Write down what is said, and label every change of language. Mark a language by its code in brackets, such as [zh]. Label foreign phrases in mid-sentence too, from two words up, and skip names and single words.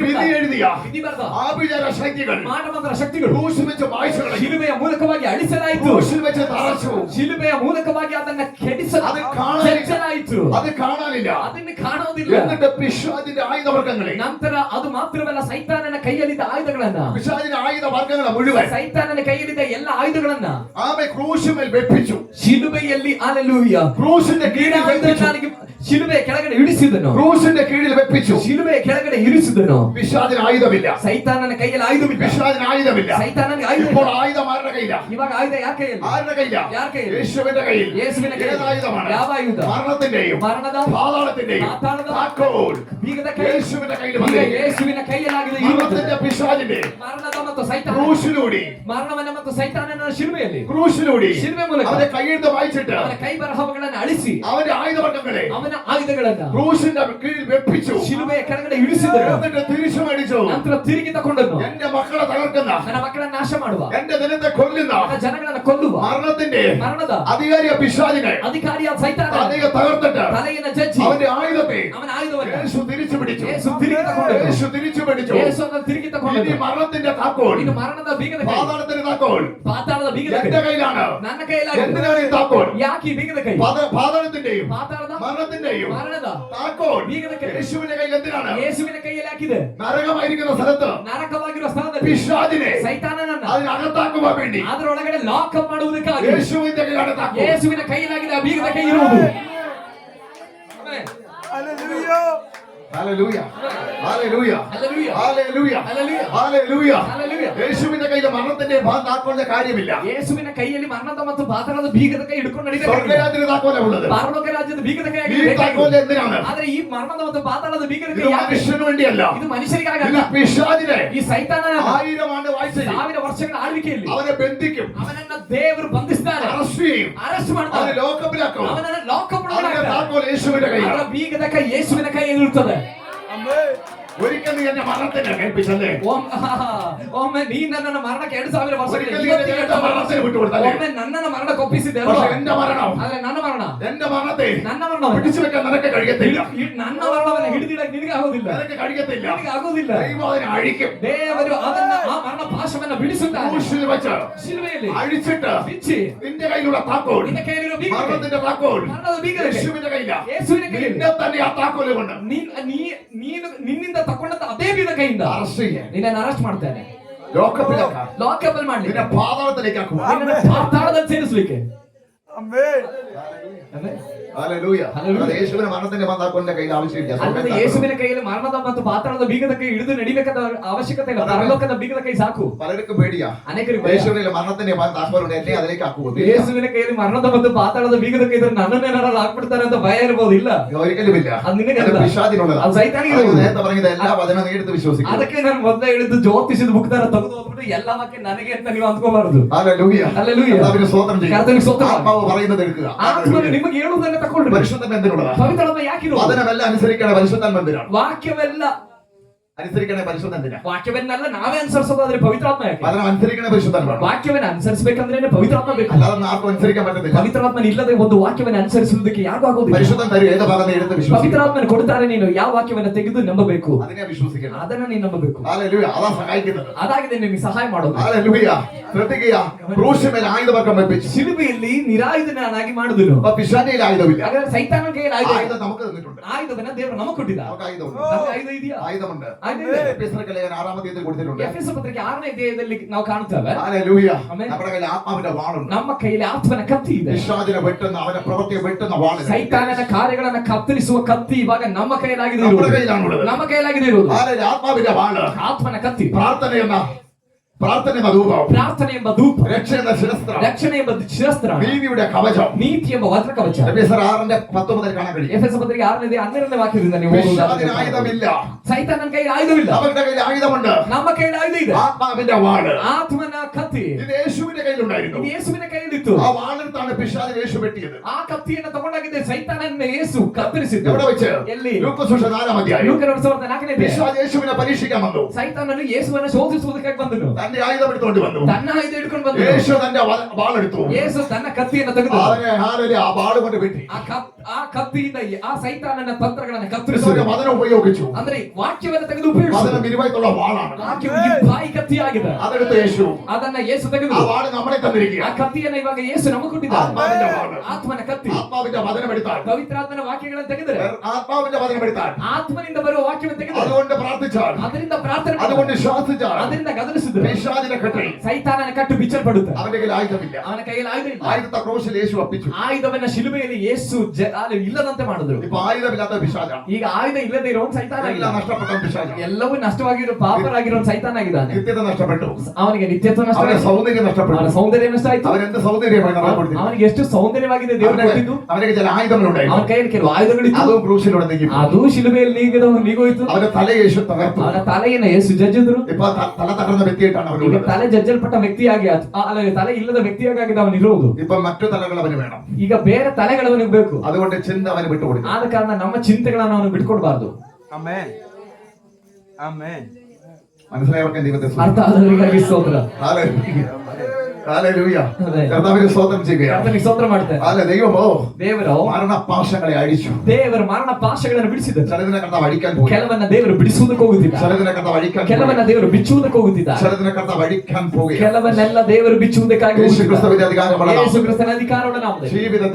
[ml] വിധി എഴുതിയ [kn] ವಿಧಿ ಬರೆದ [ml] ആഭിചാര ശക്തികൾ [kn] ಮಾನವಂತರ ಶಕ್ತಿಗಳು [ml] ക്രൂശിൽ വെച്ച് മായ്ച്ചു കളഞ്ഞു. [kn] ಶಿಲುಬೆಯ ಮೂಲಕವಾಗಿ ಅಳಿಸಲಾಯಿತು. [ml] ക്രൂശിൽ വെച്ച് തറച്ചു. [kn] ಶಿಲುಬೆಯ ಮೂಲಕವಾಗಿ ಅದನ್ನ [ml] അത് കാണാനില്ല. [kn] ಕೆಡಿಸಲಾಯಿತು. [ml] അത് കാണാനില്ല. [kn] ಅದನ್ನು ಕಾಣುವುದಿಲ್ಲ. [ml] എന്നിട്ട് പിശാചിന്റെ ആയുധവർഗങ്ങളെ, [kn] ನಂತರ ಅದು ಮಾತ್ರವಲ್ಲ, ಸೈತಾನನ ಕೈಯಲ್ಲಿದ್ದ ಆಯುಧಗಳನ್ನ, [ml] പിശാചിന്റെ ആയുധവർഗങ്ങളെ മുഴുവൻ [kn] ಸೈತಾನನ ಕೈಯಲ್ಲಿದ್ದ ಎಲ್ಲ ಆಯುಧಗಳನ್ನ [ml] ആമെ ക്രൂശിന്മേൽ വെപ്പിച്ചു. [kn] ಶಿಲುಬೆಯಲ್ಲಿ ಹalleluya [ml] ക്രൂശിന്റെ കീഴിൽ വെപ്പിച്ചു. [kn] ಶಿಲುಬೆಯ ಕೆಳಗಡೆ ಇಳಿಸಿದನು. [ml] ക്രൂശിന്റെ കീഴിൽ വെപ്പിച്ചു. [kn] ಶಿಲುಬೆಯ ಕೆಳಗಡೆ ಇರಿಸಿದನು. [ml] പിശാചിന് ആയുധമില്ല. [kn] ಸೈತಾನನ ಕೈಯಲ್ಲಿ ಆಯುಧವಿಲ್ಲ. [ml] പിശാചിന് ആയുധമില്ല. [kn] ಸೈತಾನನಿಗೆ ಆಯುಧ [ml] ഇപ്പോൾ ആയുധം ആരുടെ കയ്യില? [kn] ಇವಾಗ ಆಯುಧ ಯಾರ ಕೈಯಲ್ಲಿ? [ml] ആരുടെ കയ്യില? [kn] ಯಾರ ಕೈಯಲ್ಲಿ? [ml] യേശുവിന്റെ കയ്യിൽ. [kn] ಯೇಸುವಿನ [ml] ഏത് [kn] ಕೈಯಲ್ಲಿ. [ml] ആയുധമാണ്? [kn] ಯಾವ ಆಯುಧ? [ml] മരണത്തിന്റെയും [kn] ಮರಣದ [ml] പാതാളത്തിന്റെയും [kn] ಪಾತಾಳದ [ml] താക്കോൽ [kn] ಬೀಗದ ಕೈ [ml] യേശുവിന്റെ കയ്യിൽ [kn] ಈಗ [ml] വന്നിരിക്കുന്നു. [kn] ಯೇಸುವಿನ ಕೈಯಲ್ಲಿ ಕೈಯಲ್ಲಾಗಿದೆ ಇರುವುದು. [ml] മരണത്തിന്റെ പിശാചിന്റെ [kn] ಮರಣದ ಮತ್ತು ಸೈತಾನ [ml] ക്രൂശിലൂടെ [kn] ಮರಣವನ್ನ ಮತ್ತು ಸೈತಾನನ ಶಿಲುಬೆಯಲ್ಲಿ [ml] ക്രൂശിലൂടെ [kn] ಶಿಲುಬೆ ಮೂಲಕ [ml] അവന്റെ കൈയെടുത്ത് വായിച്ചിട്ട് [kn] ಅವನ ಕೈ ಬರಹಗಳನ್ನು ಅಳಿಸಿ [ml] അവന്റെ ആയുധവർഗ്ഗങ്ങളെ [kn] ಅವನ ಆಯುಧಗಳನ್ನ [ml] ക്രൂശിന്റെ കീഴിൽ വെപ്പിച്ചു. [kn] ಶಿಲುಬೆಯ ಕೆಳಗಡೆ ಇಳಿಸಿದರು. [ml] എന്നിട്ട് തിരിച്ചു മേടിച്ചു. [kn] ನಂತರ ತಿರುಗಿ ತಕೊಂಡನು. [ml] എന്റെ മക്കളെ തകർക്കുന്ന, [kn] ನನ್ನ ಮಕ್ಕಳನ್ನ ನಾಶ ಮಾಡುವ, [ml] എന്റെ ജനത്തെ കൊല്ലുന്ന, [kn] ನನ್ನ ಜನಗಳನ್ನ ಕೊಲ್ಲುವ [ml] മരണത്തിന്റെ [kn] ಮರಣದ [ml] അധികാരിയ പിശാചിനെ [kn] ಅಧಿಕಾರಿಯ ಸೈತಾನ [ml] തലയെ തകർത്തിട്ട് [kn] ತಲೆಯನ್ನು ಜಜ್ಜಿ [ml] അവന്റെ ആയുധത്തെ [kn] ಅವನ ಆಯುಧವನ್ನು [ml] യേശു തിരിച്ചു പിടിച്ചു. [kn] ಯೇಸು ತಿರುಗಿ ತಕೊಂಡನು. [ml] യേശു തിരിച്ചു പിടിച്ചു. [kn] ಯೇಸುವನ್ನು ತಿರುಗಿ [ml] ഇനി [kn] ತಕೊಂಡನು. [ml] മരണത്തിന്റെ താക്കോൽ, [kn] ಇನ್ನು ಮರಣದ ಬೀಗದ ಕೈ, [ml] പാതാളത്തിന്റെ താക്കോൽ [kn] ಪಾತಾಳದ ಬೀಗದ [ml] എന്റെ [kn] ಕೈ [ml] കയ്യിലാണ്. [kn] ನನ್ನ ಕೈಯಲ್ಲಾಗಿದೆ. [ml] എന്തിനാണ് ഈ താക്കോൽ? [kn] ಯಾಕೆ ಈ ಬೀಗದ ಕೈ? [ml] പാതാളത്തിന്റെയും [kn] ಪಾತಾಳದ [ml] മരണത്തിന്റെയും [kn] ಮರಣದ [ml] താക്കോൽ [kn] ಬೀಗದ ಕೈ [ml] യേശുവിന്റെ കയ്യിൽ എന്തിനാണ്? [kn] ಯೇಸುವಿನ ಕೈಯಲ್ಲಿ ಹಾಕಿದೆ. [ml] നരകമായിരിക്കുന്ന സ്ഥലത്ത് [kn] ನರಕವಾಗಿರುವ ಸ್ಥಳದಲ್ಲಿ [ml] പിശാചിനെ [kn] ಸೈತಾನನನ್ನ [ml] അതിനകത്താക്കുവാൻ വേണ്ടി [kn] ಅದರೊಳಗಡೆ [en] lock up [kn] ಮಾಡುವುದಕ್ಕಾಗಿ [ml] യേശുവിന്റെ കയ്യിലാണ് താക്കോൽ. [kn] ಯೇಸುವಿನ ಕೈಯಲ್ಲಾಗಿದೆ ಆ ಬೀಗದ ಕೈ ಇರುವುದು. ಆಮೆನ್. [ml] Hallelujah. ഹല്ലേലൂയ, ഹല്ലേലൂയ, ഹല്ലേലൂയ. ഹല്ലേലൂയ, ഹല്ലേലൂയ. ഹല്ലേലൂയ. ഹല്ലേലൂയ. യേശുവിന്റെ കയ്യിൽ മരണത്തിന്റെ താക്കോലിന്റെ കാര്യമില്ല. [kn] ಯೇಸುವಿನ ಕೈಯಲ್ಲಿ ಮರಣದ ಮತ್ತು ಪಾತಾಳದ ಬೀಗದ ಕೈ ಹಿಡ್ಕೊಂಡು ನಡೀತಾ [ml] സ്വർഗ്ഗരാജ്യത്തിന്റെ താക്കോലാണ് ഉള്ളത്. [kn] ಪರಲೋಕ ರಾಜ್ಯದ ಬೀಗದ ಕೈ [ml] ഈ താക്കോൽ എന്തിനാണ്? [kn] ಆದ್ರೆ ಈ ಮರಣದ ಮತ್ತು ಪಾತಾಳದ ಬೀಗದ [ml] ഇത് [kn] ಕೈ ಯಾಕೆ? [ml] മനുഷ്യന് വേണ്ടിയല്ല. [kn] ಇದು ಮನುಷ್ಯರಿಗಾಗಲ್ಲ. [ml] ഇത് പിശാചിനെ [kn] ಈ ಸೈತಾನನ [ml] 1000 ആണ്ട് വാഴ്ച [kn] 1000 ವರ್ಷಗಳ ಆಳ್ವಿಕೆಯಲ್ಲಿ [ml] അവനെ ബന്ധിക്കും, [kn] ಅವನನ್ನ ದೇವರು ಬಂಧಿಸ್ತಾರೆ, [ml] അറസ്റ്റ് ചെയ്യും, [kn] ಅರೆಸ್ಟ್ [ml] അവനെ [kn] ಮಾಡ್ತಾರೆ, [ml] ലോക്കപ്പിലാക്കും. [kn] ಅವನನ್ನ ಲಾಕಪ್ [ml] അതിന്റെ താക്കോൽ യേശുവിന്റെ [kn] ಅದರ [ml] കയ്യിലാണ്. [kn] ಬೀಗದ ಕೈ ಯೇಸುವಿನ ಕೈಯಲ್ಲಿ ಇರುತ್ತದೆ. [ml] Amen. ഒരിക്കൽ നീ എന്നെ മരണത്തിന് കേൾപ്പിച്ചല്ലേ? [kn] ಒಮ್ಮೆ ನೀ ನನ್ನನ್ನು ಮರಣಕ್ಕೆ 2000 ವರ್ಷ [ml] ഒരിക്കൽ നീ എന്നെ മരണത്തിന് വിട്ടുകൊടുത്തല്ലേ? [kn] ಒಮ್ಮೆ ನನ್ನನ್ನು ಮರಣಕ್ಕೆ ಒಪ್ಪಿಸಿದೆ [ml] പക്ഷേ എന്റെ മരണം, [kn] ಆದ್ರೆ ನನ್ನ ಮರಣ, [ml] എന്റെ മരണത്തെ [kn] ನನ್ನ ಮರಣವನ್ನು [ml] പിടിച്ചു വെക്കാൻ നിനക്ക് കഴിയത്തില്ല. [kn] ನನ್ನ ಮರಣವನ್ನು ಹಿಡಿದಿಡಕ್ಕೆ ನಿನಗೆ ಆಗೋದಿಲ್ಲ, [ml] നിനക്ക് കഴിയത്തില്ല. [kn] ನಿನಗೆ ಆಗೋದಿಲ್ಲ. [ml] ദൈവം അതിനെ അഴിക്കും. [kn] ದೇವರು ಅದನ್ನ ಆ ಮರಣ ಪಾಶವನ್ನ ಬಿಡಿಸುತ್ತಾನೆ. [ml] ക്രൂശിൽ വെച്ച് [kn] ಶಿಲುಬೆಯಲ್ಲಿ [ml] അഴിച്ചിട്ട് [kn] ಬಿಚ್ಚಿ [ml] നിന്റെ കയ്യിലുള്ള താക്കോൽ, [kn] ನಿನ್ನ ಕೈಯಲ್ಲಿರುವ ಬೀಗದ ಕೈ, [ml] മരണത്തിന്റെ താക്കോൽ [kn] ಮರಣದ ಬೀಗದ ಕೈ [ml] യേശുവിന്റെ കയ്യില. [kn] ಯೇಸುವಿನ ಕೈಯಲ್ಲಿ. [ml] നിന്നെ തന്നെ ആ താക്കോല് കൊണ്ട് [kn] ನೀನು ನಿನ್ನಿಂದ ತಕೊಂಡಂತ ಅದೇ ಬೀಗದ ಕೈಯಿಂದ [ml] അറസ്റ്റ് ചെയ്യാൻ, [kn] ನಿನ್ನನ್ನು ಅರೆಸ್ಟ್ ಮಾಡ್ತಾನೆ, [ml] ലോക്കപ്പിലാക്കാൻ, [kn] ಲಾಕಪ್ ಮಾಡ್ಲಿ, [ml] നിന്നെ പാതാളത്തിലേക്ക് ആക്കുക. [kn] ನಿನ್ನನ್ನು ಪಾತಾಳದಲ್ಲಿ ಸೇರಿಸಲಿಕ್ಕೆ. [ml] Amen. ഹല്ലേലൂയ. ഹല്ലേലൂയ. അത് യേശുവിന്റെ മരണത്തിന്റെ താക്കോലിന്റെ കയ്യിൽ ആവശ്യമില്ല. [kn] ಅಲ್ಲದೆ ಯೇಸುವಿನ ಕೈಯಲ್ಲಿ ಮರಣದ ಮತ್ತು ಪಾತಾಳದ ಬೀಗದ ಕೈ ಹಿಡಿದು ನಡಿಬೇಕಾದ ಅವಶ್ಯಕತೆ ಇಲ್ಲ. ಪರಲೋಕದ ಬೀಗದ ಕೈ ಸಾಕು. [ml] പലർക്കും പേടിയാ. [kn] ಅನೇಕರಿಗೆ ಭಯ. [ml] യേശുവിന്റെ മരണത്തിന്റെ താക്കോലുണ്ട്, എന്നെ അതിലേക്ക് ആക്കുമോ? [kn] ಯೇಸುವಿನ ಕೈಯಲ್ಲಿ ಮರಣದ ಮತ್ತು ಪಾತಾಳದ ಬೀಗದ ಕೈ ಇದ್ರೆ ನನ್ನನ್ನೇನಾರು ಹಾಕ್ಬಿಡ್ತಾರೆ ಅಂತ ಭಯ ಇರಬಹುದು. ಇಲ್ಲ, [ml] ഒരിക്കലുമില്ല. അത് നിനಗೆ അത് അല്ല. പിശാചിനുള്ളതാ. [kn] ಅದು ಸೈತಾನಿಗೆ [ml] അത് [kn] ಇರುವುದು. [ml] നേരത്തെ പറഞ്ഞത് എല്ലാ വചനം നീ എടുത്ത് വിശ്വസിക്കും. [kn] ಅದಕ್ಕೆ ನಾನು ಮೊದಲೇ ಹೇಳಿದ್ದು ಜ್ಯೋತಿಷದ ಬುಕ್ತಾರ ತೆಗೆದು ಹೋಗ್ಬಿಟ್ಟು ಎಲ್ಲ ವಾಕ್ಯ ನನಗೆ ಅಂತ ನೀವು ಅಂದ್ಕೋಬಾರದು. [ml] ഹല്ലേലൂയ. ഹല്ലേലൂയ. കർത്താവിന് സ്തോത്രം ചെയ്യുക. കർത്താവിന് സ്തോത്രം. ആത്മാവ് പറയുന്നത് എടുക്കുക. [kn] ಆತ್ಮನು ನಿಮಗೆ ಹೇಳುವುದನ್ನ ತಗೊಳ್ರಿ. [ml] പരിശുദ്ധം എന്തിനുള്ളതാ? [kn] ಪವಿತ್ರಾತ್ಮ ಯಾಕಿರುವ? [ml] വചനമെല്ലാം അനുസരിക്കണ പരിശുദ്ധാത്മ എന്തിനാണ്? [kn] ವಾಕ್ಯವೆಲ್ಲ [ml] അനുസരിക്കണ പരിശുദ്ധ എന്തിനാ? [kn] ವಾಕ್ಯವನ್ನೆಲ್ಲ ನಾವೇ ಅನುಸರಿಸೋದಾದ್ರೆ ಪವಿತ್ರಾತ್ಮ ಯಾಕೆ? [ml] വചനം അനുസരിക്കണ പരിശുദ്ധാത്മാണ്. [kn] ವಾಕ್ಯವನ್ನ ಅನುಸರಿಸಬೇಕಂದ್ರೆ ಪವಿತ್ರಾತ್ಮ ಬೇಕು. [ml] അല്ലാതെ ആർക്കും അനുസരിക്കാൻ പറ്റത്തില്ല. [kn] ಪವಿತ್ರಾತ್ಮನ ಇಲ್ಲದೆ ಒಂದು ವಾಕ್ಯವನ್ನ ಅನುಸರಿಸುವುದಕ್ಕೆ ಯಾರಿಗೂ ಆಗೋದಿಲ್ಲ. [ml] പരിശുദ്ധം തരും, ഏത് ഭാഗം നീ എടുത്ത് വിശ്വസിക്കും. [kn] ಪವಿತ್ರಾತ್ಮನ ಕೊಡ್ತಾರೆ, ನೀನು ಯಾವ ವಾಕ್ಯವನ್ನ ತೆಗೆದು ನಂಬಬೇಕು, [ml] അതിനെ വിശ്വസിക്കണം. [kn] ಅದನ್ನ ನೀನು ನಂಬಬೇಕು. [ml] ഹല്ലേലൂയ. അതാ സഹായിക്കുന്നത്. [kn] ಅದಾಗಿದೆ ನಿಮಗೆ ಸಹಾಯ ಮಾಡೋದು. [ml] ഹല്ലേലൂയ. ശ്രദ്ധിക്കുക, ക്രൂശിന്മേൽ ആയുധവർഗം വെപ്പിച്ചു. [kn] ಶಿಲುಬೆಯಲ್ಲಿ ನಿರಾಯುಧನಾಗಿ ಮಾಡುದನು. [ml] അപ്പൊ പിശാചിയിൽ ആയുധമില്ല. [kn] ಹಾಗಾದ್ರೆ ಸೈತಾನನ ಕೈಯಲ್ಲಿ ಆಯುಧ ಇದೆ. [ml] ആയുധം നമുക്ക് തന്നിട്ടുണ്ട്. [kn] ಆಯುಧವನ್ನ ದೇವರು ನಮಗೆ ಕೊಟ್ಟಿದ್ದ. [ml] നമുക്ക് ആയുധമുണ്ട്. [kn] ನಮಗೆ ಆಯುಧ ಇದೆಯಾ? [ml] ആയുധമുണ്ട്. [kn] ಆಯುಧ ಇದೆ. [ml] എഫെസ്യർക്ക് ലേഖനം 6-ാം അധ്യായത്തിൽ കൊടുത്തിട്ടുണ്ട്. [kn] ಎಫೆಸ ಪತ್ರಿಕೆ 6ನೇ ಅಧ್ಯಾಯದಲ್ಲಿ ನಾವು ಕಾಣುತ್ತೇವೆ. [ml] ഹല്ലേലൂയ. ആമേൻ. നമ്മുടെ കയ്യിൽ ആത്മാവിന്റെ വാളുണ്ട്. [kn] ನಮ್ಮ ಕೈಯಲ್ಲಿ ಆತ್ಮನ ಕತ್ತಿ ಇದೆ. [ml] പിശാചിനെ വെട്ടുന്ന, അവന്റെ പ്രവൃത്തിയെ വെട്ടുന്ന വാളുണ്ട്. [kn] ಸೈತಾನನ ಕಾರ್ಯಗಳನ್ನ ಕತ್ತರಿಸುವ ಕತ್ತಿ ಇವಾಗ ನಮ್ಮ ಕೈಯಲ್ಲಾಗಿದೆ [ml] നമ്മുടെ [kn] ಇರುವುದು. [ml] കയ്യിലാണുള്ളത്. [kn] ನಮ್ಮ ಕೈಯಲ್ಲಾಗಿದೆ ಇರುವುದು [ml] ആത്മാവിന്റെ വാള്, [kn] ಆತ್ಮನ ಕತ್ತಿ. [ml] പ്രാർത്ഥന എന്ന ധൂപം, [kn] ಪ್ರಾರ್ಥನೆ ಎಂಬ ಧೂಪ, [ml] രക്ഷ എന്ന ശിരസ്ത്രം, [kn] ರಕ್ಷಣೆ ಎಂಬ ಶಿರಸ್ತ್ರ, [ml] നീതിയുടെ കവചം. [kn] ನೀತಿ ಎಂಬ ವಜ್ರ ಕವಚ. [ml] എഫെസ്യർ 6:10 മുതൽ കാണാൻ കഴിയും. [kn] ಎಫೆಸ ಪತ್ರಿಕೆ 6ನೇ 12ನೇ ವಾಕ್ಯದಿಂದ ನೀವು ಓದುವುದಾದರೆ [ml] പിശാചിന് ആയുധമില്ല, [kn] ಸೈತಾನನ ಕೈಯಲ್ಲಿ ಆಯುಧವಿಲ್ಲ, [ml] അവരുടെ കയ്യിൽ ആയുധമുണ്ട്. [kn] ನಮ್ಮ ಕೈಯಲ್ಲಿ ಆಯುಧ ಇದೆ. [ml] ആത്മാവിന്റെ വാള് [kn] ಆತ್ಮನ ಕತ್ತಿ [ml] ഇത് യേശുവിന്റെ കയ്യിലുണ്ടായിരുന്നു. [kn] ಇದು ಯೇಸುವಿನ ಕೈಯಲ್ಲಿತ್ತು. [ml] ആ വാളെടുത്താണ് പിശാചിനെ യേശു വെട്ടിയത്. [kn] ಆ ಕತ್ತಿಯನ್ನು ತಗೊಂಡಾಗಿದೆ ಸೈತಾನನ ಯೇಸು ಕತ್ತರಿಸಿದ್ದು. [ml] എവിടെ വെച്ച്? [kn] ಎಲ್ಲಿ? [ml] ലൂക്കോസ് സുവിശേഷം 4-ാം അധ്യായം. [kn] ಲೂಕನ 4:4ನೇ ಅಧ್ಯಾಯ. [ml] പിശാച് യേശുവിനെ പരീക്ഷിക്കാൻ വന്നു. [kn] ಸೈತಾನನು ಯೇಸುವನ್ನು ಶೋಧಿಸುವುದಕ್ಕಾಗಿ ಬಂದನು. [ml] തന്റെ ആയുധം എടുത്തുകൊണ്ട് വന്നു. [kn] ತನ್ನ ಆಯುಧ ಹಿಡ್ಕೊಂಡು ಬಂದನು. [ml] യേശു തന്റെ വാളെടുത്തു. [kn] ಯೇಸು ತನ್ನ ಕತ್ತಿಯನ್ನು ತೆಗೆದು [ml] അവനെ ആ വാള് കൊണ്ട് വെട്ടി. [kn] ಆ ಕತ್ತಿಯಿಂದ ಆ ಸೈತಾನನ ತಂತ್ರಗಳನ್ನು [ml] ക്രിസ്തുവിന്റെ [kn] ಕತ್ತರಿಸಿದ. [ml] വചനം ഉപയോഗിച്ചു. [kn] ಅಂದ್ರೆ ವಾಕ್ಯವನ್ನು ತೆಗೆದು ಉಪಯೋಗಿಸಿದ. [ml] വചനം ഇരുവായിട്ടുള്ള വാളാണ്. [kn] ವಾಕ್ಯವು ಬಾಯಿ ಕತ್ತಿಯಾಗಿದೆ. [ml] അതെടുത്ത് യേശു [kn] ಅದನ್ನ ಯೇಸು ತೆಗೆದು [ml] ആ വാള് നമ്മളെ തന്നിരിക്കുക. [kn] ಆ ಕತ್ತಿಯನ್ನ ಇವಾಗ ಯೇಸು ನಮಗೆ ಕೊಟ್ಟಿದ್ದಾನೆ. [ml] ആത്മാവിന്റെ വാള്, [kn] ಆತ್ಮನ ಕತ್ತಿ. [ml] ആത്മാവിന്റെ വചനം എടുത്താൽ, [kn] ಪವಿತ್ರಾತ್ಮನ ವಾಕ್ಯಗಳನ್ನು ತೆಗೆದರೆ, [ml] ആത്മാവിന്റെ വചനം എടുത്താൽ, [kn] ಆತ್ಮನಿಂದ ಬರುವ ವಾಕ್ಯವನ್ನು ತೆಗೆದರೆ, [ml] അതുകൊണ്ട് പ്രാർത്ഥിച്ചാൽ, [kn] ಅದರಿಂದ ಪ್ರಾರ್ಥನೆ ಮಾಡಿ, [ml] അതുകൊണ്ട് ശ്വാസിച്ചാൽ, [kn] ಅದರಿಂದ ಗದರಿಸಿದ್ರೆ [ml] പിശാചിനെ കെട്ടി [kn] ಸೈತಾನನ ಕಟ್ಟು ಬಿಚ್ಚಲ್ಪಡುತ್ತೆ. [ml] അവന്റെ കയ്യിൽ ആയുധമില്ല. [kn] ಅವನ ಕೈಯಲ್ಲಿ ಆಯುಧ ಇಲ್ಲ. [ml] ആയുധത്തെ ക്രൂശിൽ യേശു അപ്പിച്ചു. [kn] ಆಯುಧವನ್ನ ಶಿಲುಬೆಯಲ್ಲಿ ಯೇಸು ಇಲ್ಲದಂತೆ ಮಾಡಿದ್ರು. [ml] ഇപ്പൊ ആയുധമില്ലാത്ത പിശാച, [kn] ಈಗ ಆಯುಧ ಇಲ್ಲದೆ ಇರೋ ಸೈತಾನ [ml] എല്ലാം നഷ്ടപ്പെട്ട പിശാച, [kn] ಎಲ್ಲವೂ ನಷ್ಟವಾಗಿರೋ ಪಾಪರಾಗಿರೋ ಸೈತಾನ ಆಗಿದ್ದಾನೆ. [ml] നിത്യത നഷ്ടപ്പെട്ടു, [kn] ಅವನಿಗೆ ನಿತ್ಯತ್ವ ನಷ್ಟ, [ml] അവന്റെ സൗന്ദര്യം നഷ്ടപ്പെട്ടു, [kn] ಅವನ ಸೌಂದರ್ಯ ನಷ್ಟ ಆಯ್ತು. [ml] അവനെന്ത് സൗന്ദര്യമായി നമ്മൾ കൊടുത്തില്ല. [kn] ಅವನಿಗೆ ಎಷ್ಟು ಸೌಂದರ್ಯವಾಗಿದೆ ದೇವರು ಕೊಟ್ಟಿದ್ದು. [ml] അവനിಗೆ ചില ആയുധങ്ങളുണ്ടായി, [kn] ಅವನ ಕೈಯಲ್ಲಿ ಕೆಲವು ಆಯುಧಗಳಿತ್ತು, [ml] അതും ക്രൂശിലൂടെ നീങ്ങി. [kn] ಅದು ಶಿಲುಬೆಯಲ್ಲಿ ನೀಗೋಯ್ತು. [ml] അവന്റെ തല യേശു തകർത്തു. [kn] ಅವನ ತಲೆಯನ್ನು ಯೇಸು ಜಜ್ಜಿದ್ರು. [ml] ഇപ്പൊ തല തകർന്ന വ്യക്തിയായിട്ടാണ് [kn] ಈಗ [ml] അവനുള്ളത്. [kn] ತಲೆ ಜಜ್ಜಲ್ಪಟ್ಟ ವ್ಯಕ್ತಿಯಾಗಿ ಅಲ್ಲ, ತಲೆ ಇಲ್ಲದ ವ್ಯಕ್ತಿಯಾಗಿ ಅವನಿರುವುದು. [ml] ഇപ്പൊ മറ്റു തലകൾ അവന് വേണം. [kn] ಈಗ ಬೇರೆ ತಲೆಗಳವನಿಗೆ ಬೇಕು. [ml] അതുകൊണ്ട് ചിന്ത അവന് വിട്ടുകൊടുക്കും. [kn] ಆದ ಕಾರಣ ನಮ್ಮ ಚಿಂತೆಗಳನ್ನು ಅವನು ಬಿಟ್ಕೊಡ್ಬಾರ್ದು. ಆಮೆನ್ ಆಮೆನ್. [ml] മനസ്സിലായവർക്ക് ദൈവത്തെ [kn] ಅರ್ಥ ಆದವರಿಗಾಗಿ ಸ್ತೋತ್ರ. [ml] ഹല്ലേലൂയ. അതെ. കർത്താവിനെ സ്തോത്രം ചെയ്യുകയാണ്. [kn] ಕರ್ತನಿಗೆ ಸ್ತೋತ್ರ ಮಾಡ್ತೇನೆ. [ml] അല്ല ദൈവമോ [kn] ದೇವರು [ml] മരണപാശങ്ങളെ അഴിച്ചു. [kn] ದೇವರು ಮರಣ ಪಾಶಗಳನ್ನು ಬಿಡಿಸಿದರು. [ml] ചിലതിനെ കർത്താവ് അഴിക്കാൻ പോയി, [kn] ಕೆಲವನ್ನ ದೇವರು ಬಿಡಿಸುವುದಕ್ಕೆ ಹೋಗುತ್ತಿದ್ದ, [ml] ചിലതിനെ കർത്താവ് അഴിക്കാൻ പോയി, [kn] ಕೆಲವನ್ನ ದೇವರು ಬಿಚ್ಚುವುದಕ್ಕೆ ಹೋಗುತ್ತಿದ್ದ, [ml] ചിലതിനെ കർത്താവ് അഴിക്കാൻ പോവുകയാണ്. [kn] ಕೆಲವನ್ನೆಲ್ಲ ದೇವರು ಬಿಚ್ಚುವುದಕ್ಕಾಗಿ [ml] യേശു [kn] ಹೋಗುತ್ತಿದ್ದ. [ml] ക്രിസ്തുവിന്റെ അധികാരമുള്ള നാമം, [kn] ಯೇಸು ಕ್ರಿಸ್ತನ ಅಧಿಕಾರವುಳ್ಳ ನಾಮದಲ್ಲಿ [ml] ജീവിതത്തെ,